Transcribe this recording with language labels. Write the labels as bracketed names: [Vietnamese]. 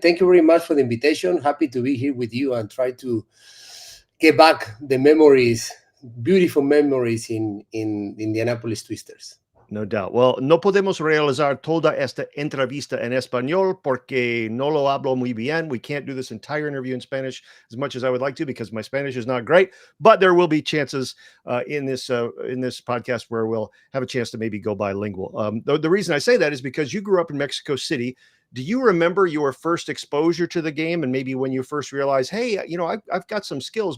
[English] Thank you very much for the invitation. Happy to be here with you and try to get back the memories, beautiful memories in Indianapolis Twisters. No doubt. [Spanish] Well, no podemos realizar toda esta entrevista en español porque no lo hablo muy bien. [English] We can't do this entire interview in Spanish as much as I would like to because my Spanish is not great. But there will be chances in this podcast where we'll have a chance to maybe go bilingual. The reason I say that is because you grew up in Mexico City. Do you remember your first exposure to the game and maybe when you first realized, hey, I've got some skills.